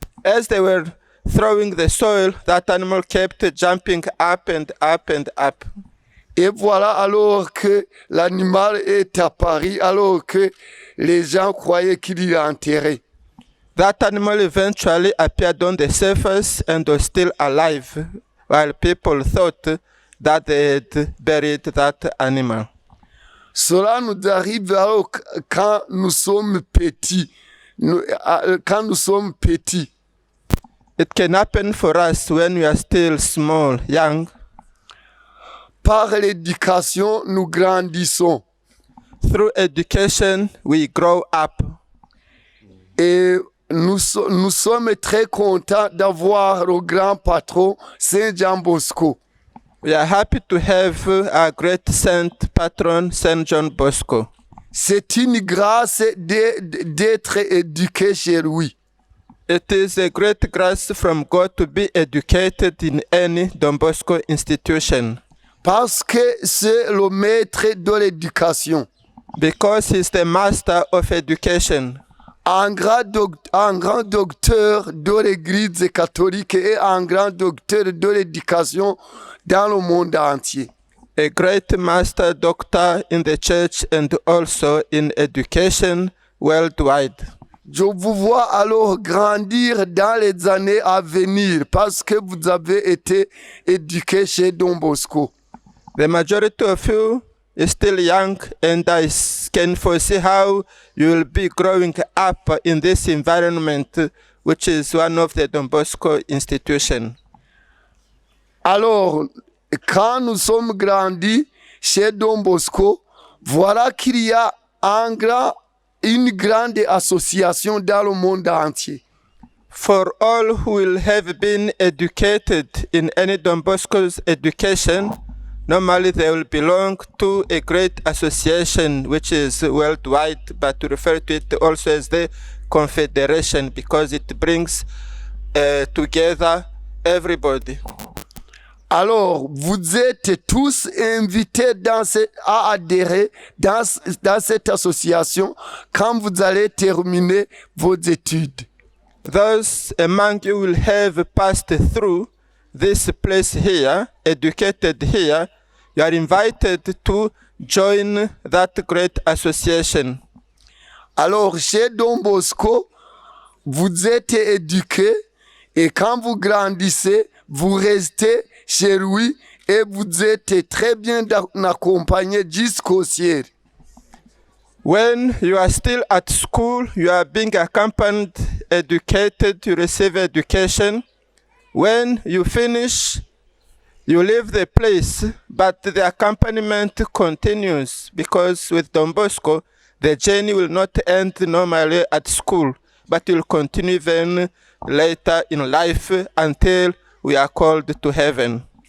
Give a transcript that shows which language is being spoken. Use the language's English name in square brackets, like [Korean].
[English] As they were throwing the soil, that animal kept jumping up and up and up. [French] Et voilà alors que l'animal est apparu, alors que les gens croyaient qu'il est enterré. [English] That animal eventually appeared on the surface and was still alive, while people thought that they had buried that animal. [French] Cela nous arrive alors quand nous sommes petits. [English] It can happen for us when we are still small, young. [French] Par l'éducation, nous grandissons. [English] Through education, we grow up. [French] Et nous sommes très contents d'avoir le grand patron Saint Jean Bosco. [English] We are happy to have our great saint patron, Saint John Bosco. [French] C'est une grâce d'être éduqué chez lui. [English] It is a great grace from God to be educated in any Don Bosco institution. [French] Parce que c'est le maître de l'éducation. [English] Because he's the master of education. [French] Un grand docteur de l'Église catholique et un grand docteur de l'éducation dans le monde entier. [English] A great master doctor in the church and also in education worldwide. [French] Je vous vois alors grandir dans les années à venir parce que vous avez été éduqué chez Don Bosco. [English] The majority of you is still young, and I can foresee how you will be growing up in this environment, which is one of the Don Bosco institutions. [French] Alors, quand nous sommes grandis chez Don Bosco, voilà qu'il y a une grande association dans le monde entier. [English] For all who will have been educated in any Don Bosco's education, Normally, they will belong to a great association which is worldwide, but to refer to it also as the confederation because it brings together everybody. [French] Alors, vous êtes tous invités à adhérer dans cette association quand vous allez terminer vos études. [English] Those among you will have passed through this place here, educated here, you are invited to join that great association. [French] Alors, chez Don Bosco, vous êtes éduqués et quand vous grandissez, vous restez chez lui et vous êtes très bien accompagné jusqu'au ciel. [English] When you are still at school, you are being accompanied, educated, you receive education. When you finish, you leave the place, but the accompaniment continues because with Don Bosco, the journey will not end normally at school, but will continue then later in life until we are called to heaven.